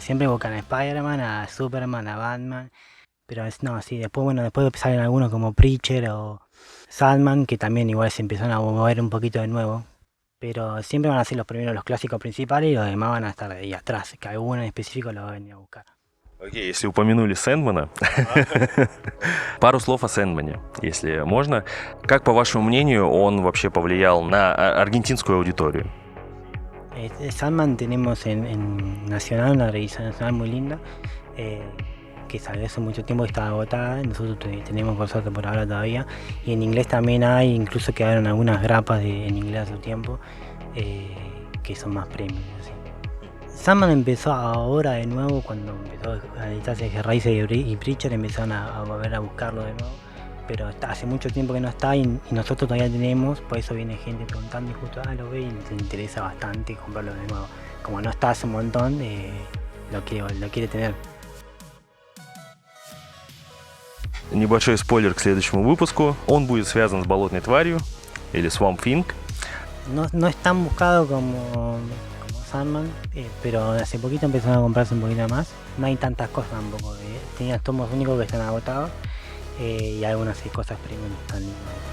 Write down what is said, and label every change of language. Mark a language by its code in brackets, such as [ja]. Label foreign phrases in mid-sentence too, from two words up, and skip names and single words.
[es] Siempre buscan a Spider-Man, a Superman, a Batman. Pero no, sí, después salen algunos como Preacher o Sandman, que también igual se empezaron a mover un poquito de nuevo. Pero siempre van a ser los primeros, los clásicos principales, y los demás van a estar ahí atrás, que alguno en específico lo va a venir a buscar. [ru] Окей, если упомянули Сэндмана, пару слов о Сэндмане, если можно. Как, по вашему мнению, он вообще повлиял на аргентинскую аудиторию? [es] Sandman tenemos en Nacional, una revista nacional muy linda, que salió hace mucho tiempo y estaba agotada. Nosotros tenemos por suerte por ahora todavía. Y en inglés también hay, incluso quedaron algunas grapas en inglés hace tiempo, que son más premium. Así. Sandman empezó ahora de nuevo, cuando empezó a editarse Hellraiser y Preacher, empezaron a volver a buscarlo de nuevo. Pero hace mucho tiempo que no está y nosotros todavía tenemos, por eso viene gente preguntando y justo lo ve y les interesa bastante comprarlo de nuevo. Como no está hace un montón, lo quiere tener. [ru] Небольшой спойлер к следующему выпуску. Он будет связан с болотной тварью или Swamp Thing. [es] No es tan buscado como Sandman, pero hace poquito empezaron a comprarse un poquito más. No hay tantas cosas tampoco. Tenías tomos únicos que están agotados y algunas cosas premium están lindas.